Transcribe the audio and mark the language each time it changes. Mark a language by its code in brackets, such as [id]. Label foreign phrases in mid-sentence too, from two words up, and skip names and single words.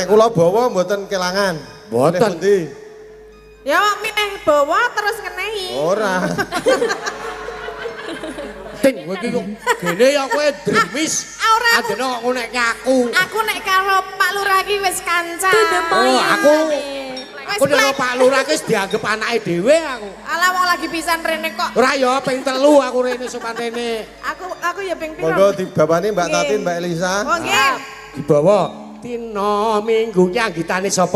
[jv] Nek kula bawa mboten kelangan. Mboten. Nek pundi? Ya milih bawa terus ngenehi. Ora. Ting, kowe iki kok gene ya kowe dremis. Ora, aku- Adene kok ngonekke aku. Aku nek karo Pak Lurah iki wis kanca. [en] To the point. [jv] Oh, aku Wis aku nek plek. Pak Lurah ki wis dianggep anake dhewe aku. Alah wong lagi pisan rene kok. Ora ya ping 3 aku rene sopan rene. Aku ya ping piro. Monggo dibawani Mbak Nggih. Tatin, Mbak Elisa. Oh nggih. Dibawa Dina Minggu ki anggitane sapa?